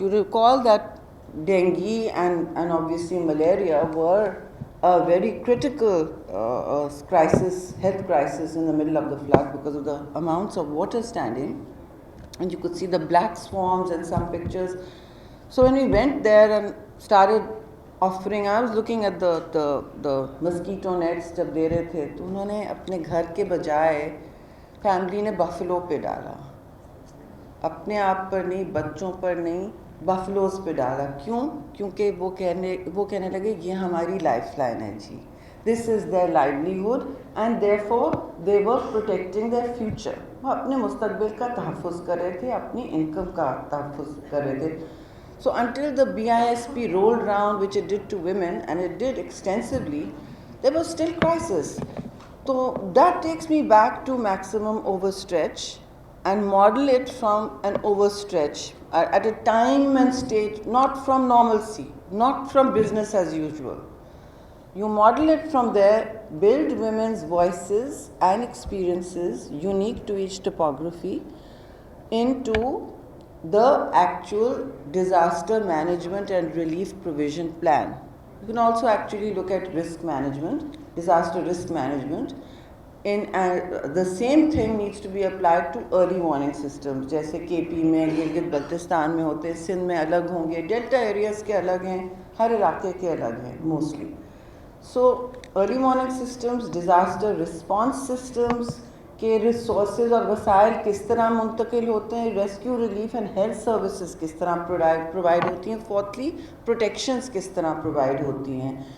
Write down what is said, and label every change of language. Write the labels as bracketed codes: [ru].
[en] You recall that dengue and obviously malaria were a very critical crisis, health crisis in the middle of the flood because of the amounts of water standing, and you could see the black swarms and some pictures. So when we went there and started offering, I was looking at the mosquito nets [ur] جب دے رہے تھے تو انہوں نے اپنے گھر کے بجائے فیملی نے بفلو پہ ڈالا. اپنے آپ پر نہیں, بچوں پر نہیں, بفلوز پہ ڈالا. کیوں؟ کیونکہ وہ کہنے لگے یہ ہماری لائف لائن ہے جی, [en] This is their livelihood and therefore they were protecting their future. [ur] وہ اپنے مستقبل کا تحفظ کر رہے تھے, اپنی انکم کا تحفظ کر رہے تھے. [en] So until the BISP rolled around, which it did to women, and it did extensively, there was still crisis. So that takes me back to maximum overstretch and model it from an overstretch at a time and state, not from normalcy, not from business as usual. You model it from there, build women's voices and experiences unique to each topography into the actual disaster management and relief provision plan. You can also actually look at risk management, disaster risk management. The same thing needs to be applied to early warning systems, [ur] جیسے کے پی میں, گلگت بلتستان میں ہوتے ہیں, سندھ میں الگ ہوں گے, ڈیلٹا ایریاز کے الگ ہیں, ہر علاقے کے الگ ہیں mostly. [en] So early warning systems, disaster response systems [ur] کے ریسورسز اور وسائل کس طرح منتقل ہوتے ہیں, rescue relief and health services کس طرح پرووائڈ ہوتی ہیں, فورتھلی پروٹیکشنز کس طرح پرووائڈ ہوتی ہیں.